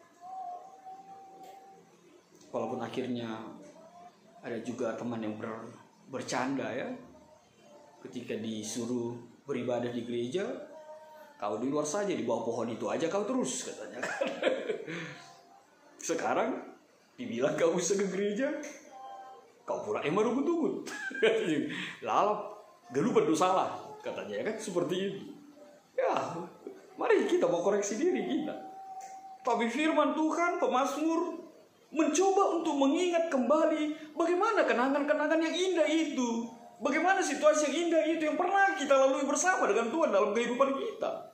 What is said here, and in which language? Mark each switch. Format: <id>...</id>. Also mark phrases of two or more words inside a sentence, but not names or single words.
<id>Walaupun akhirnya ada juga teman yang bercanda ya, ketika disuruh beribadah di gereja, kau di luar saja, di bawah pohon itu aja kau terus, katanya. Sekarang dibilang kau bisa ke gereja, kau pura emang rubut-rubut. Lalap, gelupan dosa salah, katanya kan, seperti itu. Ya, mari kita mau koreksi diri kita. Tapi firman Tuhan, pemazmur mencoba untuk mengingat kembali bagaimana kenangan-kenangan yang indah itu. Bagaimana situasi yang indah itu yang pernah kita lalui bersama dengan Tuhan dalam kehidupan kita.</id>